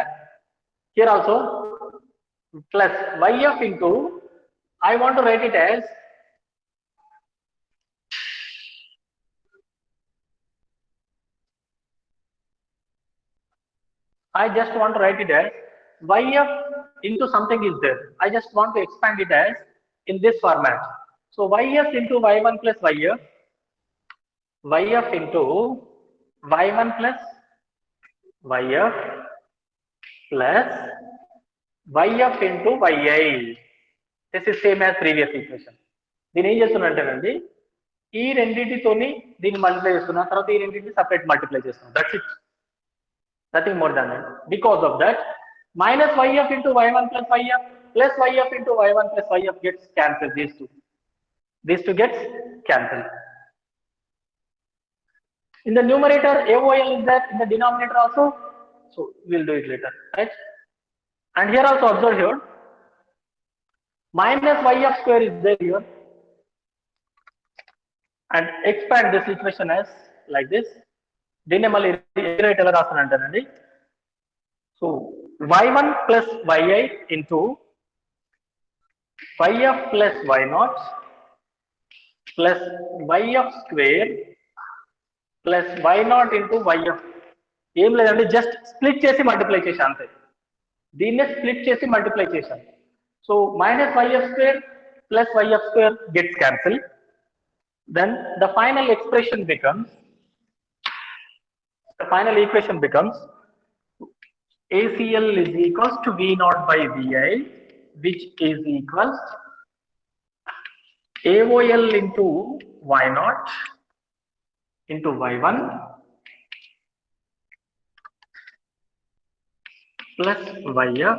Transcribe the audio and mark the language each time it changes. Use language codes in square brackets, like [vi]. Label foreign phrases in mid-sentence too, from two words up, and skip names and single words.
[en] Here also, plus YF into, I want to write it as I just want to write it as YF into something is there. I just want to expand it as in this format. So YF into Y1 plus YF, YF into Y1 plus YF plus YF into YI. This is same as previous equation. [te] దీని ఏం చేస్తున్నట్టేనండి ఈ రెండింటితోని దీన్ని మల్టిప్లై చేస్తున్నా తర్వాత ఈ రెండింటిని సపరేట్ మల్టిప్లై చేస్తున్నాం. [en] That's it. Nothing more than that. Because of that, minus YF into Y1 plus YF plus YF into Y1 plus YF gets cancelled. These two gets cancelled. In the numerator, AOL is there. In the denominator also. So we'll do it later, right? And here also observe here. Minus YF square is there here. And expand this equation as like this. [te] దీన్ని మళ్ళీ రీరైట్ ఎలా రాస్తానంటానండి. [en] సో y1 plus yi into yf plus y0 plus yf square plus y0 into yf. [te] ఏం లేదండి, [en] just split [te] చేసి మల్టిప్లై చేసి అంతే. దీన్నే స్ప్లిట్ చేసి మల్టిప్లై చేశాను. [en] So minus yf square plus yf square gets cancelled. Then the final expression becomes ACL is equals to V naught by VI, which is equals AOL into Y naught into Y1 plus YF.